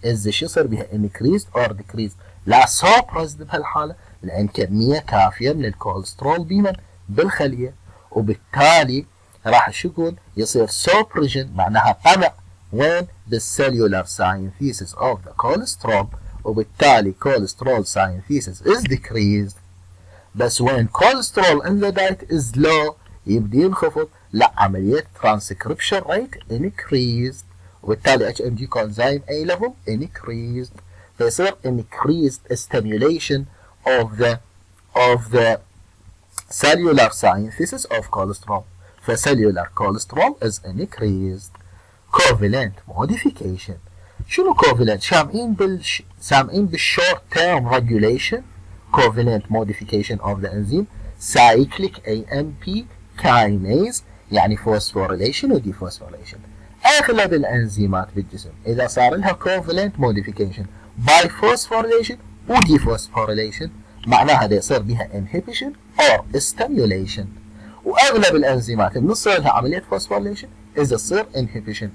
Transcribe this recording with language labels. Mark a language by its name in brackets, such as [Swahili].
[Arabic] شو يصير بها [English] increased or decreased؟ [Arabic] لا [English] suppressed [Arabic] بهالحالة، لأن كمية كافية من الكوليسترول بالخلية، وبالتالي راح شو يقول؟ يصير suppression معناها قمع وين؟ بال [English] cellular synthesis of the cholesterol، [Arabic] وبالتالي [English] cholesterol synthesis is decreased. [Arabic] بس [English] when cholesterol in the diet is low [Arabic] يبدي ينخفض، لا عملية [English] transcription rate increased، [Arabic] وبالتالي [English] HMG coenzyme A level increased، [Arabic] فيصير [English] increased stimulation of the cellular synthesis of cholesterol، فcellular cholesterol is increased. covalent modification. [Arabic] شنو [English] covalent؟ [Arabic] سامعين بال [English] short term regulation covalent modification of the enzyme cyclic AMP kinase، [Arabic] يعني [English] phosphorylation و dephosphorylation. [Arabic] أغلب الأنزيمات بالجسم إذا صار لها [English] covalent modification by phosphorylation [Arabic] وديفوسفوريليشن معناها دا يصير بها [English] inhibition or stimulation. [Arabic] واغلب الانزيمات من تصير لها عمليه فوسفوريليشن اذا تصير inhibition.